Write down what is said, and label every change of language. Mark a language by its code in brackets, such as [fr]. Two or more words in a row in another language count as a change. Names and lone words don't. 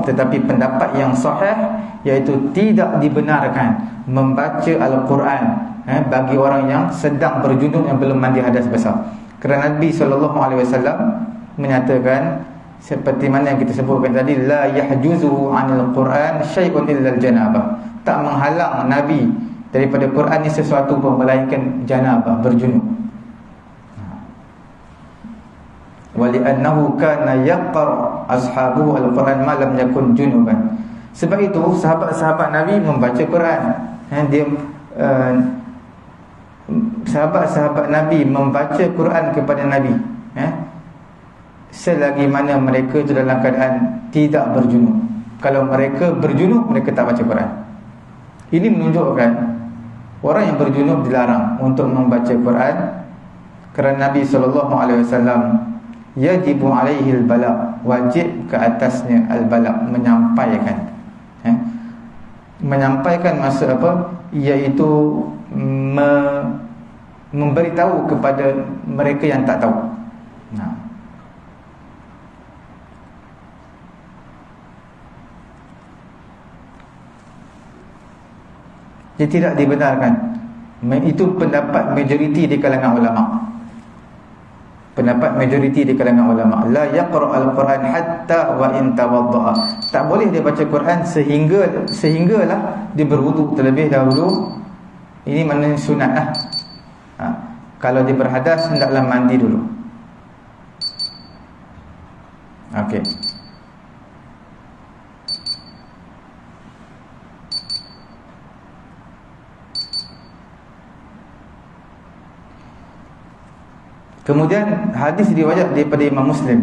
[ms] Tetapi pendapat yang sahih iaitu tidak dibenarkan membaca Al-Quran bagi orang yang sedang berjunub, yang belum mandi hadas besar. Kerana Nabi SAW menyatakan, seperti mana yang kita sebutkan tadi, [ar] لا يحجزه عن القرآن شيء إلا الجنابة, [ms] tak menghalang Nabi daripada Quran ni sesuatu pun melainkan janabah, berjunub. [ar] ولأنه كان يقرأ أصحابه القرآن ما لم يكن جنبا. [ms] Sebab itu sahabat-sahabat Nabi membaca Quran. Sahabat-sahabat Nabi membaca Quran kepada Nabi, selagi mana mereka itu dalam keadaan tidak berjunub. Kalau mereka berjunub, mereka tak baca Quran. Ini menunjukkan orang yang berjunub dilarang untuk membaca Quran, kerana Nabi SAW [ar] يجب عليه البلاغ, [ms] wajib ke atasnya al-balagh, menyampaikan. Menyampaikan maksud apa? Iaitu memberitahu kepada mereka yang tak tahu. Dia tidak dibenarkan. Itu pendapat majoriti di kalangan ulama. Pendapat majoriti di kalangan ulama, [ar] لا يقرأ القرآن حتى وإن توضأ. [ms] Tak boleh dia baca Quran sehinggalah dia berwuduk terlebih dahulu. Ini maknanya sunat lah. Kalau dia berhadas, hendaklah mandi dulu. Okey. Kemudian hadis riwayat daripada Imam Muslim.